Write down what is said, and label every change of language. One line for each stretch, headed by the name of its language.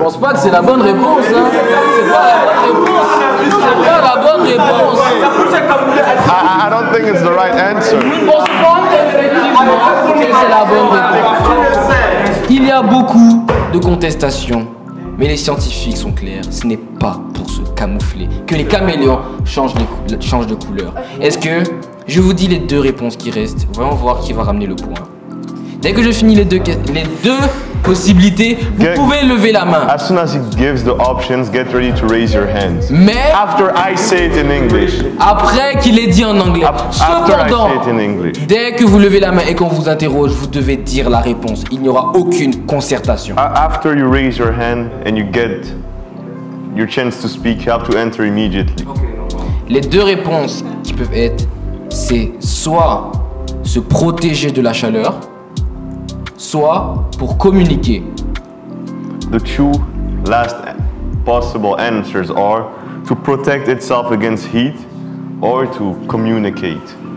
French: pense pas que c'est la bonne réponse, hein. C'est pas la bonne réponse. C'est pas la bonne réponse.
English: I don't think it's the right answer.
French: Je pense pas effectivement que c'est la bonne réponse. Il y a beaucoup de contestations, mais les scientifiques sont clairs. Ce n'est pas pour se camoufler que les caméléons changent de couleur. Est-ce que je vous dis les deux réponses qui restent? Voyons voir qui va ramener le point. Dès que je finis les deux possibilités, vous pouvez lever la main.
English: As soon as he gives the options, get ready to raise your hands.
French: Mais
English: After I say it in English.
French: après qu'il ait dit en anglais.
English: After I
French: Cependant,
English: say it in English.
French: dès que vous levez la main et qu'on vous interroge, vous devez dire la réponse. Il n'y aura aucune concertation.
English: After you raise your hand and you get your chance to speak, you have to enter immediately.
French: Les deux réponses qui peuvent être, c'est soit se protéger de la chaleur, soit pour communiquer.
English: The two last possible answers are to protect itself against heat or to communicate.